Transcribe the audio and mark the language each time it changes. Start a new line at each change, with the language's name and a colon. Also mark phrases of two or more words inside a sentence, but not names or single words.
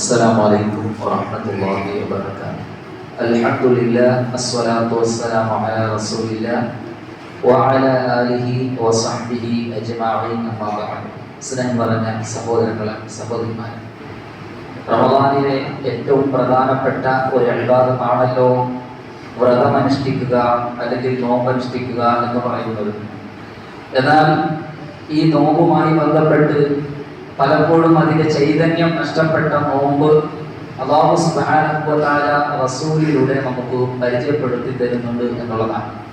Arabic: السلام عليكم ورحمة الله وبركاته. الحمد لله الصلاة والسلام على رسول الله وعلى آله وصحبه أجمعين أما بعد.
Malayalam: സ്നേഹം പറഞ്ഞ സഹോദരങ്ങളെ സഹോദരിമാരെ, റമദാനിലെ ഏറ്റവും പ്രധാനപ്പെട്ട ഒരു ഇബാദത്താണല്ലോ വ്രതമനുഷ്ഠിക്കുക അല്ലെങ്കിൽ നോമ്പനുഷ്ഠിക്കുക എന്ന് പറയുന്നത്. എന്നാൽ ഈ നോമ്പുമായി ബന്ധപ്പെട്ട് പലപ്പോഴും അതിന്റെ ചൈതന്യം നഷ്ടപ്പെട്ട നോമ്പ്
Arabic: الله سبحانه وتعالى
Malayalam: റസൂലിലൂടെ നമുക്ക് പരിചയപ്പെടുത്തി തരുന്നുണ്ട് എന്നുള്ളതാണ്.